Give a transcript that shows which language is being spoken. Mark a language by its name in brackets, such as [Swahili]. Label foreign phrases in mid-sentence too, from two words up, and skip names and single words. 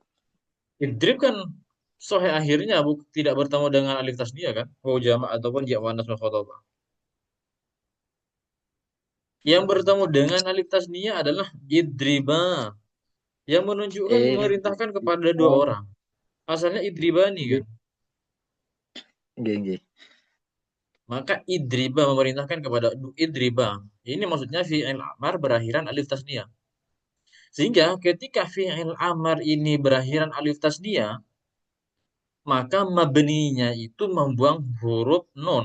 [Indonesian] Idrib kan sohe akhirnya tidak bertemu dengan [Arabic] ألف التثنية [Indonesian] kan? Wawu jamak ataupun [Arabic] ياء المؤنثة المخاطبة. [Indonesian] Yang bertemu dengan [Arabic] ألف التثنية [Indonesian] adalah idriba yang menunjukkan memerintahkan kepada dua Oh, orang. Asalnya idribani nggih, kan? [Javanese] nggih, nggih. [Indonesian] Maka idriba memerintahkan kepada idriba. Ini maksudnya [Arabic] فعل أمر [Indonesian] berakhiran [Arabic] ألف التثنية. [Indonesian] Sehingga ketika [Arabic] فعل أمر [Indonesian] ini berakhiran [Arabic] ألف التثنية, [Indonesian] maka mabninya itu membuang huruf nun.